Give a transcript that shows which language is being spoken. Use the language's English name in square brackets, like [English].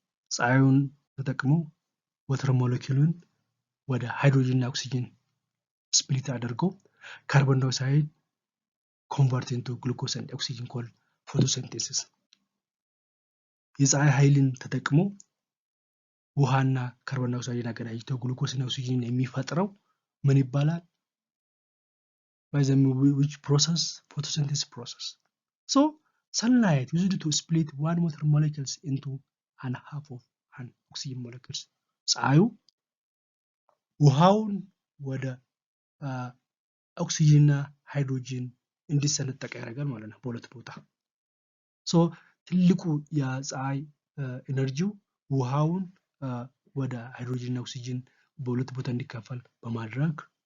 [Amharic] ፀሐዩን ተጠቅመው ወተር ሞለኪውሉን ወደ ሃይድሮጅን እና ኦክሲጅን ስፕሊት አድርገው ካርቦን ዳይኦክሳይድ [English] ኮንቨርት ኢንቱ ግሉኮስ ኤንድ ኦክሲጅን ኮልድ ፎቶሲንቴሲስ። [Amharic] የፀሐይ ኃይልን ተጠቅመው ውሃና ካርቦን ዳይኦክሳይድን አገናኝተው ግሉኮስ እና ኦክሲጅንን የሚፈጥረው ምን ይባላል? [English] by the which process? Photosynthesis process. So sunlight used to split one water molecules into and half of an oxygen molecules. [Amharic] ፀሐዩ ውሃውን ወደ ኦክሲጅን እና ሃይድሮጅን እንዲሰነጠቅ ያደርጋል ማለት ነው በሁለት ቦታ። ሶ ትልቁ የፀሐይ ኤነርጂው ውሃውን ወደ ሃይድሮጅን እና ኦክሲጅን በሁለት ቦታ እንዲካፈል በማድረግ